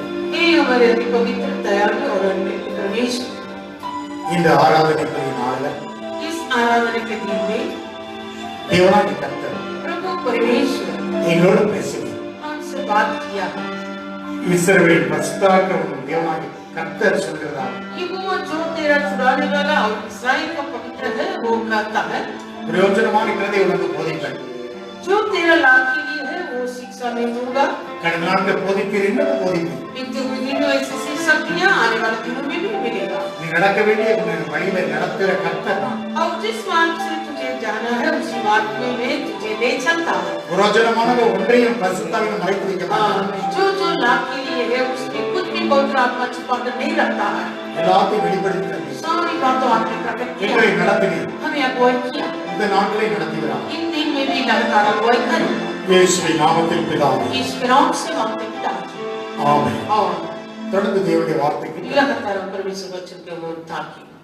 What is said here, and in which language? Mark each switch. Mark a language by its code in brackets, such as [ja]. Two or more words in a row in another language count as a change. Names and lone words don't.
[hi] हे हमारे अति पवित्र दयालु और अनन्य परमेश्वर, [ta] இந்த ஆராதனைக்குரிய நாளில் [hi] इस आराधना के दिन में [ta] தேவனாகிய கர்த்தர் [hi] प्रभु परमेश्वर [ta] எங்களோடு பேசுகிறார். [hi] हमसे बात किया। [ta] இஸ்ரவேல் பரிசுத்தராக்கும் தேவனாகிய கர்த்தர் சொல்கிறார், [hi] यहोवा जो तेरा छुड़ाने वाला और इस्राएल का पवित्र है वो कहता है, [ta] பிரயோஜனமான இருக்கிறதை உனக்கு போதிப்பேன். [hi] जो तेरा लाभ के लिए है वो शिक्षा मैं दूंगा। [ta] கடந்த நாட்கள் போதிப்பீர், இன்னும் போதிப்பேன். [hi] बीते हुए दिनों में ऐसी शिक्षा दिया, आने वाले दिनों में भी मिलेगा। [ta] நீ நடக்க வேண்டிய வழியில நடத்துகிற கர்த்தர் நான். [hi] और जिस मार्ग से तुझे जाना है उसी मार्ग में मैं तुझे ले चलता हूँ। [ta] பிரயோஜனமானது ஒன்றையும் பரிசுத்தாவிலும் மறைத்து வைக்க மாட்டேன். [hi] जो जो लाभ के लिए है उसमें कुछ भी पवित्र आत्मा छुपाकर नहीं रखता है। [ta] எல்லாத்தையும் வெளிப்படுத்தி [hi] सारी बातों आपने प्रकट किया, [ta] எங்களை நடத்தினீர். [hi] हमें अगुवाई किया। [ta] இந்த இந்த நாட்களை நடத்துகிறார். [hi] इन दिन में भी लगातार अगुवाई करें। [ta] இயேசுவின் நாமத்தில் பிதாவே. [hi] यीशु के नाम से मांगते हैं पिताजी। [ta] ஆமென். [hi] और [ta] தொடர்ந்து தேவனுடைய வார்த்தைக்கு [hi] लगातार परमेश्वर वचन के ओर ताकि